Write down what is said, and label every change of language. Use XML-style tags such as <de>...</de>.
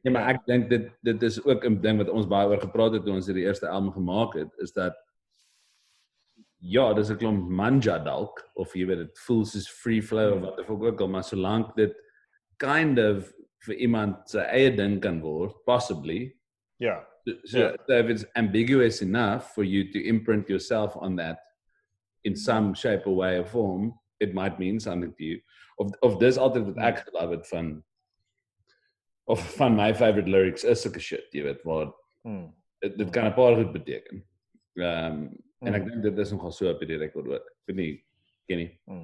<af>Ja, maar ek dink dit is ook 'n ding wat ons baie oor gepraat het toe ons die eerste album gemaak het, is dat ja, dis 'n klomp manja dalk of jy weet dit voel soos free flow of wat ook al, maar solank dit kind of vir iemand sy eie ding kan word, possibly.</af> <en>Yeah. So if it's ambiguous enough for you to imprint yourself on that in some shape or way or form, it might mean something to you.</en> <af>Of dis altyd wat ek geloof het van my favorite lyrics is sulke shit, jy weet, waar dit kan 'n paar goed beteken. En ek dink dit is nogal so op die rekord ook. Ek weet nie, ken nie.</af>